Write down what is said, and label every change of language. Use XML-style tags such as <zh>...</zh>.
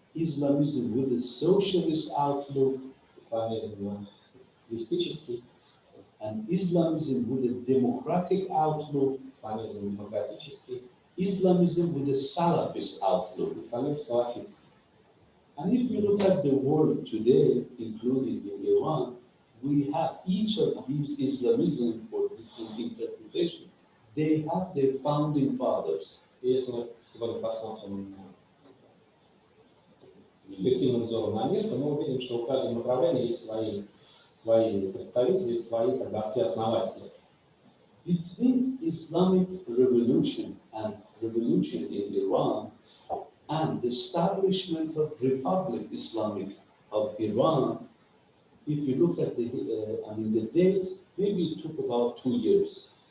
<en>Islamism with a socialist outlook,</en> <ru>исламизм социалистический,</ru> <en>and Islamism with a democratic outlook,</en> <ru>исламизм демократический,</ru> <en>Islamism with a Salafist outlook.</en> <ru>исламизм салафистский.</ru> <en>And if you look at the world today, including in Iran, we have each of these Islamism or different interpretation. They have their founding fathers.</en> <ru>И если мы сегодня посмотрим перспективным взором на мир, то мы увидим, что у каждого направления есть свои представители, свои отцы-основатели.</ru> <en>Between Islamic revolution and revolution in Iran and the establishment of Republic Islamic of Iran, if you look at the dates, maybe it took about 2 years.</en>